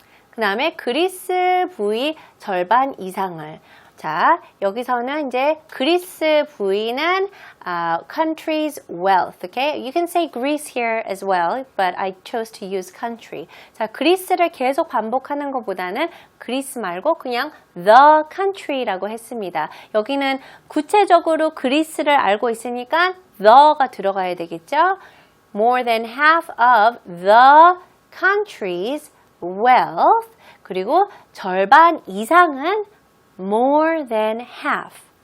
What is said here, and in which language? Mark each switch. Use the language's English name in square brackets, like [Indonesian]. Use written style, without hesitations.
[Korean] 그 다음에 그리스 부의 절반 이상을. 자, 여기서는 이제 그리스 부의는 [English] country's wealth. Okay? You can say Greece here as well, but I chose to use country. [Korean] 자, 그리스를 계속 반복하는 것보다는 그리스 말고 그냥 [English] the country [Korean] 라고 했습니다. 여기는 구체적으로 그리스를 알고 있으니까 the가 들어가야 되겠죠? [English] More than half of the country's wealth. [Korean] 그리고 절반 이상은 [English] more than half.